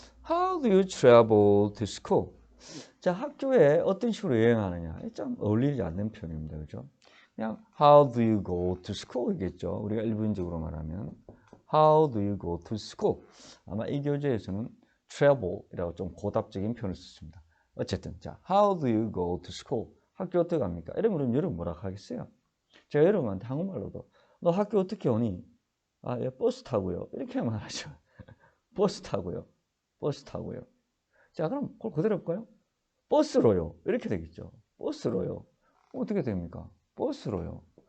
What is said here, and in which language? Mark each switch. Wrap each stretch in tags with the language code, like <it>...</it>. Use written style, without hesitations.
<en>How do you travel to school?</en> <ko>자, 학교에 어떤 식으로 여행하느냐? 좀 어울리지 않는 표현입니다. 그죠?</ko> <en>그냥 How do you go to school?</en> <ko>이겠죠. 우리가 일반적으로 말하면</ko> <en>How do you go to school?</en> <ko>아마 이 교재에서는 travel이라고 좀 고답적인 표현을 썼습니다. 어쨌든 자,</ko> <en>How do you go to school?</en> <ko>학교 어떻게 갑니까? 이러면 여러분 뭐라 하겠어요? 제가 여러분한테 한국말로도 너 학교 어떻게 오니? 예, 버스 타고요. 이렇게 말하죠. 버스 타고요. 버스 타고요. 자, 그럼 그걸 그대로 할까요? 버스로요. 이렇게 되겠죠. 버스로요. 어떻게 됩니까? 버스로요.</ko>